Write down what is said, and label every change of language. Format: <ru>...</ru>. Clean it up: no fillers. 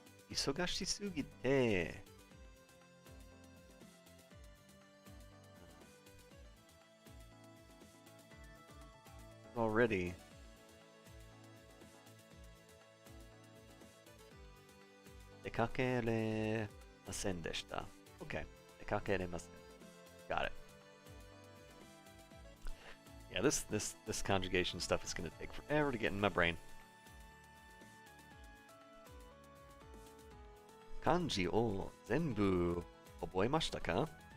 <ja>忙しすぎて</ja> <en>already.</en> <ja>出かけれませんでした。</ja> <en>Okay.</en> <ja>出かけれません。</ja> <en>Got it. Yeah, this conjugation stuff is going to take forever to get in my brain.</en> <ja>漢字を全部覚えましたか？</ja>